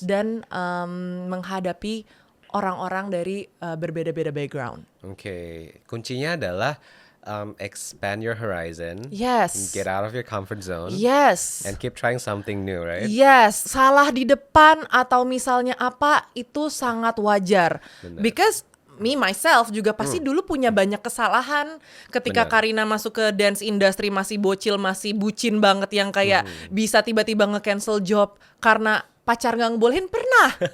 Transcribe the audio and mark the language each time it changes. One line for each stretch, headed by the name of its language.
Indonesian: dan menghadapi orang-orang dari berbeda-beda background. Oke, kuncinya adalah
English: expand your horizon. Yes. Get out of your comfort zone. Yes. And keep trying something new, right?
Indonesian: Yes, salah di depan atau misalnya apa itu sangat wajar. Benar.
English: Because me myself
Indonesian: juga pasti dulu punya banyak kesalahan ketika Benar. Karina masuk ke dance industry, masih bocil, masih bucin banget yang kayak bisa tiba-tiba nge-cancel job karena pacar nggak ngebolehin, pernah.